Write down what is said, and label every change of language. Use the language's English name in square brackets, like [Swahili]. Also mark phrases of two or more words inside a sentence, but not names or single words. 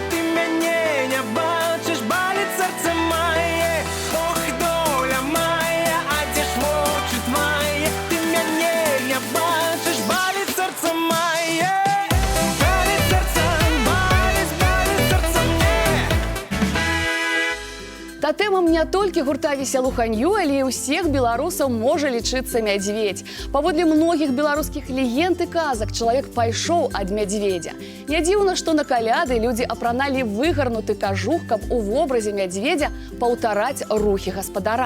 [Ukrainian] Ти мене не бачиш, болить серце моє. Ох, доля моя, а де ж очі твої? Ти мене не бачиш, болить серце моє. Болить серце, болить серце мне. [Belarusian] Татэмам не толькі гурта весялуханью, але і ўсіх беларусаў можа лічыцца мядзведзь. Паводле многіх беларускіх легенд і казак чалавек пайшоў ад мядзведзя. Не дзіўна, што на каляды людзі апраналі выгарнуты кажух, каб у вобразе мядзведзя паўтараць рухі гаспадара.